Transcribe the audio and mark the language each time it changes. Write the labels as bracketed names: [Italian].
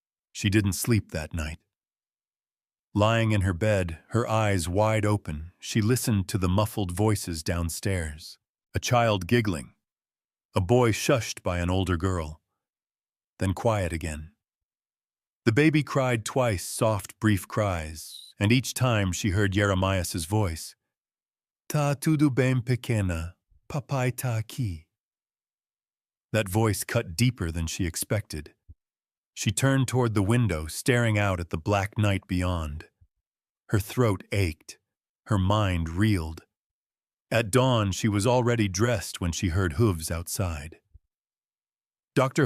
[English] She didn't sleep that night. Lying in her bed, her eyes wide open, she listened to the muffled voices downstairs. A child giggling. A boy shushed by an older girl. Then quiet again. The baby cried twice, soft, brief cries, and each time she heard Jeremias's voice. [Portuguese] "Ta tudo bem pequena, papai tá aqui." [English] That voice cut deeper than she expected. She turned toward the window, staring out at the black night beyond. Her throat ached. Her mind reeled. At dawn, she was already dressed when she heard hooves outside. Dr.